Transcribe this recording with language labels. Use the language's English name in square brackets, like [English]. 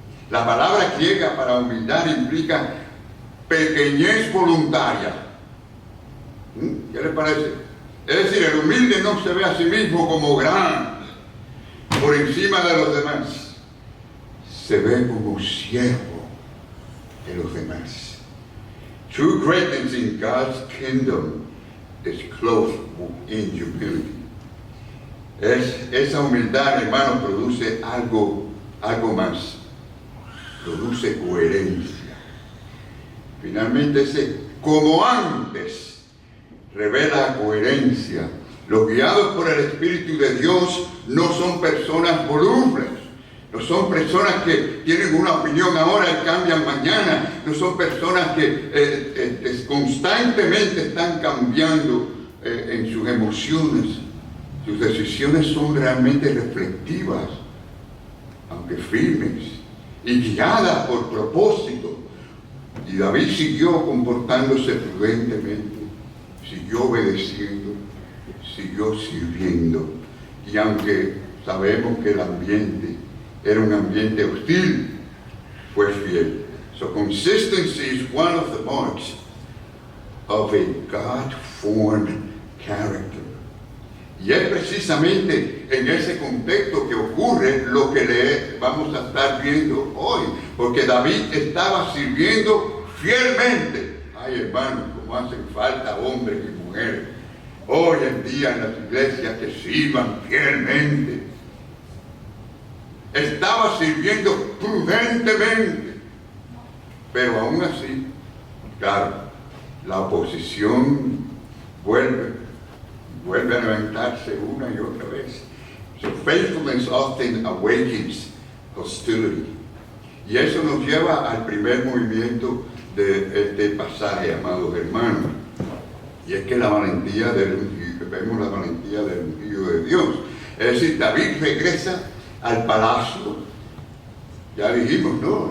[Spanish] La palabra griega para humildad implica pequeñez voluntaria. ¿Qué les parece? Es decir, el humilde no se ve a sí mismo como gran, por encima de los demás. Se ve como siervo de los demás. [English] True greatness in God's kingdom is clothed in humility. [Spanish] Esa humildad, hermano, produce algo más. Produce coherencia. Finalmente ese como antes revela coherencia. Los guiados por el Espíritu de Dios no son personas volubles, no son personas que tienen una opinión ahora y cambian mañana, no son personas que constantemente están cambiando en sus emociones. Sus decisiones son realmente reflexivas, aunque firmes, y guiadas por propósito. Y David siguió comportándose prudentemente, siguió obedeciendo, siguió sirviendo. Y aunque sabemos que el ambiente era un ambiente hostil, fue fiel. [English] So consistency is one of the marks of a God-formed character. [Spanish] Y es precisamente en ese contexto que ocurre lo que vamos a estar viendo hoy. Porque David estaba sirviendo fielmente. Ay, hermanos, como hacen falta hombres y mujeres hoy en día en las iglesias que sirvan fielmente. Estaba sirviendo prudentemente. Pero aún así, claro, la oposición vuelve a levantarse una y otra vez. [English] So faithfulness often awakens hostility. [Spanish] Y eso nos lleva al primer movimiento de este pasaje, amados hermanos. Y es que vemos la valentía del ungido de Dios. Es decir, David regresa al palacio. Ya dijimos, ¿no?